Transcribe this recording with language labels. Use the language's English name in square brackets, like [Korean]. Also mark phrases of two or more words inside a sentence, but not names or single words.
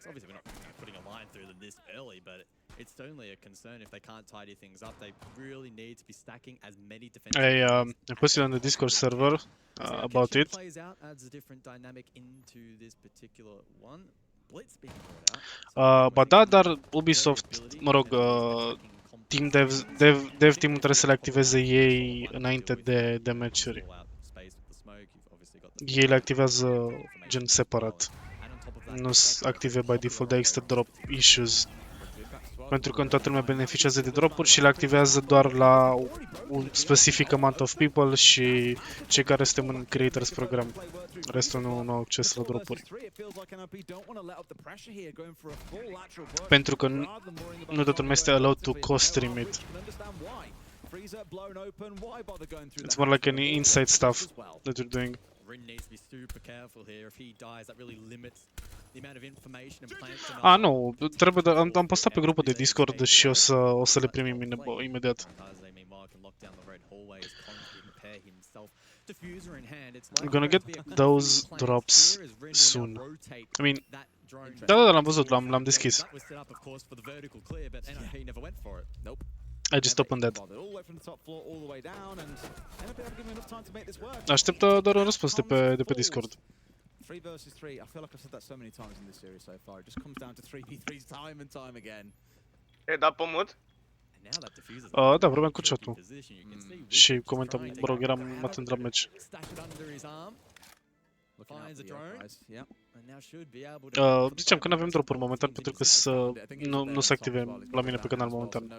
[English] Obviously, we're not putting a line through them this early, but it's certainly a concern if they can't tidy things up. They really need to be stacking as many defensive. I posted on the Discord server about it. Plays out, adds a different dynamic into this particular one. Blitz being brought out. [Romanian] Ba da, dar Ubisoft, mă rog, [English] dev team-ul [Romanian] trebuie să le activeze ei înainte de meciuri. Ei le activează gen separat. Nu sunt active [English] by default, [Romanian] de există [English] drop issues. [Romanian] Pentru că toată lumea beneficiază de dropuri și le activează doar la un [English] specific amount of people [Romanian] și cei care suntem în [English] creators program. [Romanian] Restul nu au acces la dropuri. Pentru că nu toată lumea este [English] allowed to co-stream it. It's more like an inside stuff that you're doing. Rin needs to be super careful here. If he dies, that really limits the amount of information and plants. [Romanian] Ah, nu, trebuie am postat pe grupul de Discord și o să le primim imediat. [English] We're gonna get those drops soon. I mean, [Romanian] da, l-am văzut, l-am deschis. [English] I just opened that. [Romanian] Aștept doar un răspuns de pe Discord. [English] 3 versus 3. I feel like I've said that so many times in this series so far. It just comes down to 3v3s time and time again. [Romanian] E dat pe mut? Da, vorbeam cu chat-ul. Și comentam, mă rog, eram atent la meci. Ziceam că nu avem dropuri momentan pentru că nu se active la mine pe canal momentan.